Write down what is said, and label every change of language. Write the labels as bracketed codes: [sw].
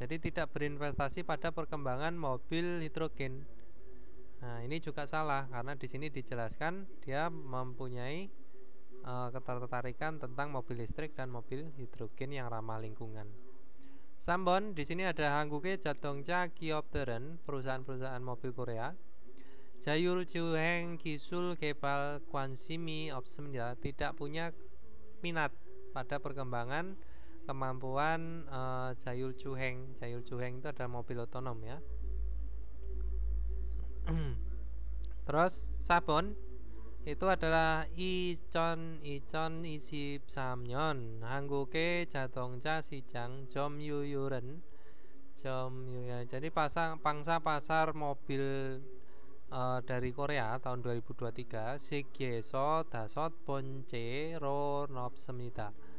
[id] Jadi tidak berinvestasi pada perkembangan mobil hidrogen. Nah, ini juga salah karena di sini dijelaskan dia mempunyai ketertarikan tentang mobil listrik dan mobil hidrogen yang ramah lingkungan. [ko] 3번, [id] di sini ada [ko] 한국의 자동차 기업들은, [id] perusahaan-perusahaan mobil Korea, [ko] 자율주행 기술 개발 관심이 없습니다. [id] Tidak punya minat pada perkembangan kemampuan 자율주행. 자율주행 itu adalah mobil otonom ya. Terus 4번 itu adalah [ko] 2023년 한국의 자동차 시장 점유율은 [id] jadi pangsa pasar mobil dari Korea tahun 2023 [ko] 세계에서 5번째로 높습니다.